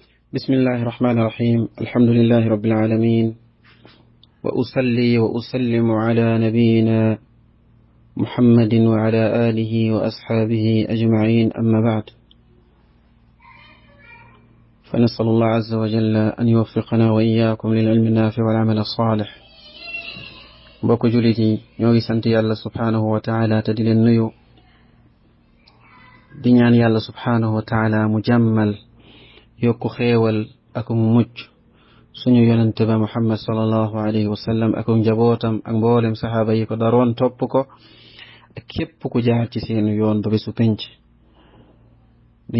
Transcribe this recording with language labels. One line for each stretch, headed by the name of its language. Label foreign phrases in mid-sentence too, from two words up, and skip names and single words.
Arabic: بسم الله الرحمن الرحيم الحمد لله رب العالمين وأصلي وأسلم على نبينا محمد وعلى آله وأصحابه أجمعين أما بعد فنسأل الله عز وجل أن يوفقنا وإياكم للعلم النافع والعمل الصالح
Wolof: بوكو جوليتي ñogi sant yalla
Arabic: سبحانه وتعالى
Wolof: ta di len nuyu di ñaan yalla
Arabic: سبحانه وتعالى
Wolof: mu jammal yokku xéewal ak mucc suñu yonente ba Muhammad
Arabic: صلى الله عليه وسلم
Wolof: ak njabootam ak mboolem saxaaba yi ko daroon topp ko ak képp ku jaar ci seen yoon ba bisu penc di